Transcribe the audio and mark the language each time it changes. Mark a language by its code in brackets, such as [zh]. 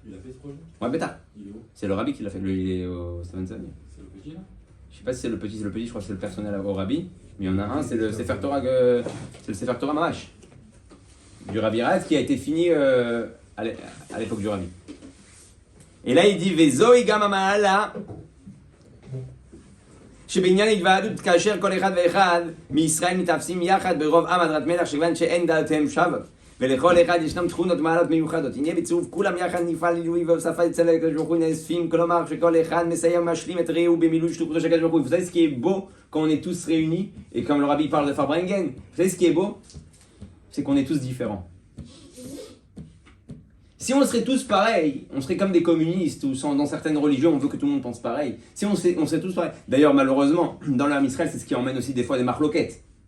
[fr] Il a fait ce projet? Ouais, bêta. Il est où? C'est le Rabbi qui l'a fait. Il est au Stevenson. C'est le petit là? Je sais pas si c'est le petit, je crois que c'est le personnel au Rabbi. Mais il y en a un, c'est le Sefer Torah, c'est le Sefer Torah Mamash. Du Rabbi Rayatz qui a été fini à l'époque du Rabbi. Et là il dit [he] Vezoi gam ama'ala שבעניין התוועדות כאשר כל אחד ואחד מישראל מתאפסים יחד ברוב עם הדרת מלך שכיוון שאין דעותיהם שוות ולכל אחד ישנם תכונות מעלות מיוחדות. הנה בצירוף כולם יחד נפעל לעילוי והוספת אצל הקדוש ברוך הוא נאספים, כלומר שכל אחד מסיים ומשלים את רעהו במילוי שלוחותו של הקדוש ברוך הוא. [fr] Vous savez ce qui est beau quand on est tous réunis et comme le Rabbi parle de Farbrengen, vous savez ce qui est beau? C'est qu'on est tous différents. Si on serait tous pareils, on serait comme des communistes ou dans certaines religions, on veut que tout le monde pense pareil. Si on serait tous pareils. D'ailleurs, malheureusement, dans l'Arme Israël, c'est ce qui emmène aussi des fois des marloquettes.